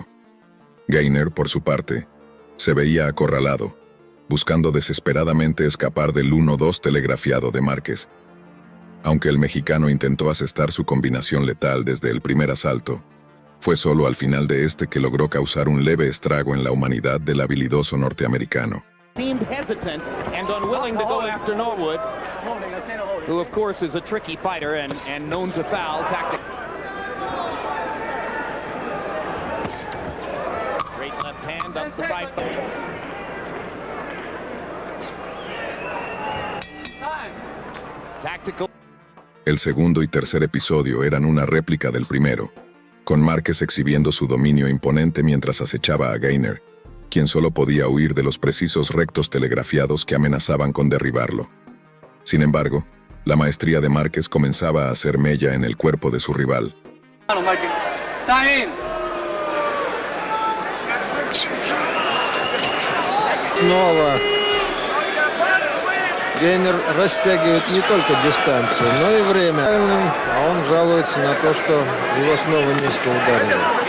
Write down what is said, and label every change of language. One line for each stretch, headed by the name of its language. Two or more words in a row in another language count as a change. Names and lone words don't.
Spanish: Gainer, por su parte, se veía acorralado, buscando desesperadamente escapar del 1-2 telegrafiado de Márquez. Aunque el mexicano intentó asestar su combinación letal desde el primer asalto, fue solo al final de este que logró causar un leve estrago en la humanidad del habilidoso norteamericano.
English: Seemed hesitant and unwilling to go after Norwood, who of course is a tricky fighter and known to foul tactic. Great left hand up the right. Tactical.
Spanish: El segundo y tercer episodio eran una réplica del primero, con Márquez exhibiendo su dominio imponente mientras acechaba a Gainer, quien solo podía huir de los precisos rectos telegrafiados que amenazaban con derribarlo. Sin embargo, la maestría de Márquez comenzaba a hacer mella en el cuerpo de su rival.
Russian: Снова Гейнер растягивает не только дистанцию, но и время. А он жалуется на то, что его снова низко ударили.